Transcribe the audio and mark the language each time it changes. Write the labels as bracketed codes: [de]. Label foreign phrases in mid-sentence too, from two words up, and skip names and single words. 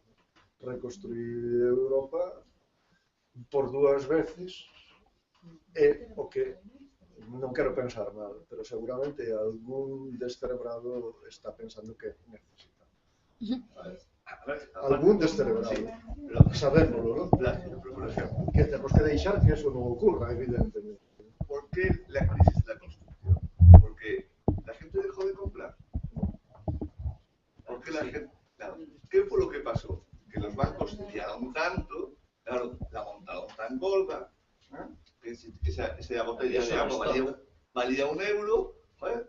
[gl] Reconstruir Europa por dúas veces é o que non quero pensar mal, pero seguramente algún descerebrado está pensando que necesita. Algún descerebrado. Sabémoslo, ¿no? Que temos que deixar que eso non ocurra, evidentemente. [es] ¿Por qué la crisis de la construcción? Porque la gente dejó de comprar. Porque la gente, claro, ¿qué fue lo que pasó? Que los bancos liaron tanto, claro, la montaron tan gorda, que esa botella de agua valía €1, ¿vale?